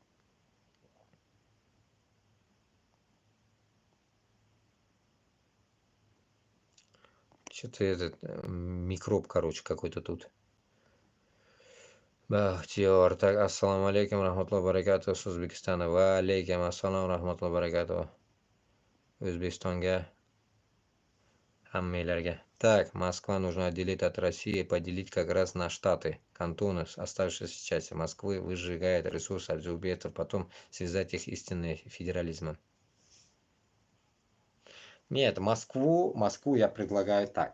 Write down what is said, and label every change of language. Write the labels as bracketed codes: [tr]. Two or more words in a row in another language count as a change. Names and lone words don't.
[ru] Что-то этот микроб, короче, какой-то тут. Бахтиёр, так, [ar] السلام عليكم، رحمة الله بركاته, [ru] с Узбекистана. [ar] وعليكم السلام، رحمة الله بركاته. [uz] O'zbekistonga, hammalarga. [ru] Так, Москва нужно отделить от России и поделить как раз на штаты, кантоны, оставшиеся части Москвы, выжигает ресурсы от субъектов, потом связать их истинным федерализмом. Нет, Москву я предлагаю так.